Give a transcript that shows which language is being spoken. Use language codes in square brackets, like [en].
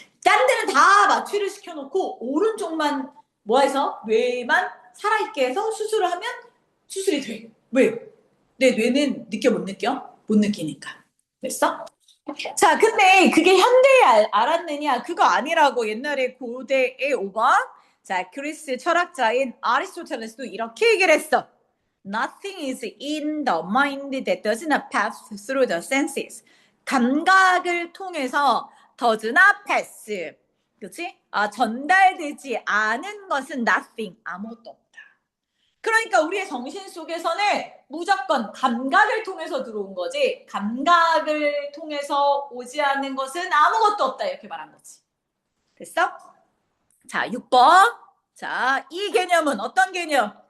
[ko] 딴 데는 다 마취를 시켜놓고 오른쪽만 뭐 해서 뇌만 살아있게 해서 수술을 하면 수술이 돼. 왜? 내 뇌는 느껴 못 느껴? 못 느끼니까. 됐어? 자, 근데 그게 현대에 알았느냐? 그거 아니라고 옛날에 고대에 오바. 자, 그리스 철학자인 아리스토텔레스도 이렇게 얘기를 했어. [en] Nothing is in the mind that does not pass through the senses. [ko] 감각을 통해서 [en] does not pass. [ko] 그치? 전달되지 않은 것은 nothing. 아무것도 없다. 그러니까 우리의 정신 속에서는 무조건 감각을 통해서 들어온 거지 감각을 통해서 오지 않는 것은 아무것도 없다 이렇게 말한 거지. 됐어? 자, 6번. 자, 이 개념은 어떤 개념?